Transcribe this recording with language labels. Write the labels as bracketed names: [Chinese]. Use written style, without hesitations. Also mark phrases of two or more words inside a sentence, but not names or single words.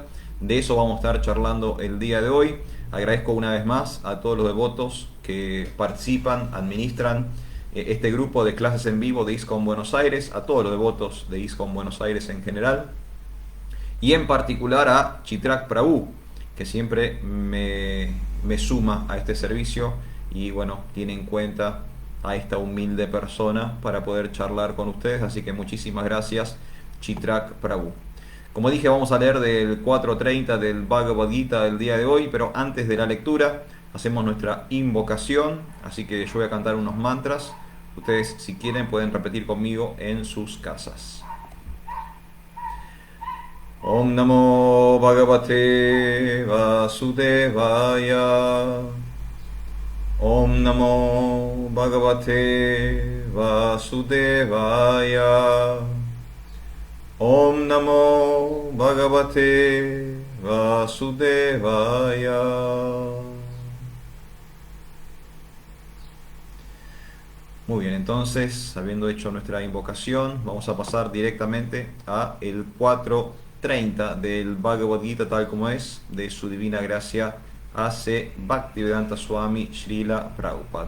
[Spanish] De eso vamos a estar charlando el día de hoy. Agradezco una vez más a todos los devotos que participan, administran este grupo de clases en vivo de ISKCON Buenos Aires, a todos los devotos de ISKCON Buenos Aires en general, y en particular a Chitrak Prabhu, que siempre me suma a este servicio y bueno, tiene en cuenta a esta humilde persona para poder charlar con ustedes, así que muchísimas gracias, Chitrak Prabhu. Como dije, vamos a leer del 4.30 del Bhagavad Gita del día de hoy, pero antes de la lectura hacemos nuestra invocación, así que yo voy a cantar unos mantras. Ustedes, si quieren, pueden repetir conmigo en sus casas. [Sanskrit] Om Namo Bhagavate Vasudevaya. Om Namo Bhagavate Vasudevaya. Om Namo Bhagavate Vasudevaya. [Spanish] Muy bien, entonces, habiendo hecho nuestra invocación, vamos a pasar directamente a el 4.30 del Bhagavad Gita tal como es, de su divina gracia, hace Bhaktivedanta Swami Srila Prabhupada.